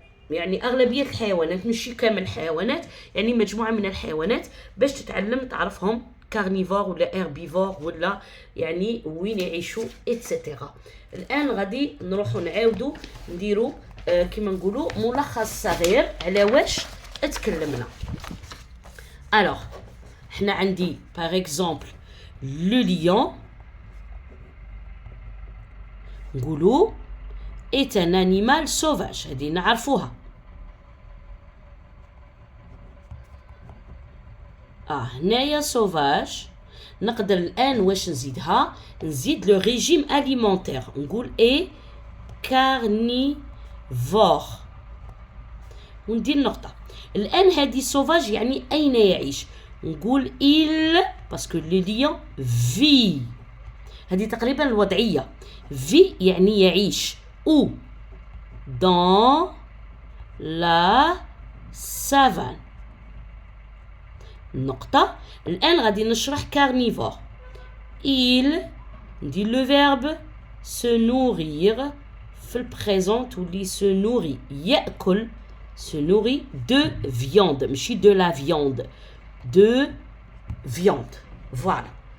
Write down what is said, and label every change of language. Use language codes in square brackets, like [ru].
[ar] يعني أغلبية الحيوانات مش كامل الحيوانات يعني مجموعة من الحيوانات باش تتعلم تعرفهم كارنيفور ولا هيربيفور ولا يعني وين يعيشوا اتسيتيرا. الآن غادي نروحوا نعاودوا نديروا كما نقولوا ملخص صغير على واش اتكلمنا. [fr] alors [ar] حنا عندي [fr] par exemple le lion [ar] نقولوا [fr] est un animal sauvage [ar] هذه نعرفوها. هنايا sauvage نقدر الآن واش نزيدها نزيد لو ريجيم alimentaire نقول [fr] est carnivore [ar] وندير نقطة. الآن هذه sauvage يعني أين يعيش نقول il [fr] parce que le lion vit [ar] هذه تقريبا الوضعية vit يعني يعيش où [fr] dans la savane [ar] نقطة. الآن غادي نشرح [fr] carnivore il [ar] ندير [fr] le verbe se nourrir [ar] في البريزون تولي [fr] se nourrit [ar] يأكل [fr] se nourrit de viande [ar] ماشي [fr] de la viande de viande voilà.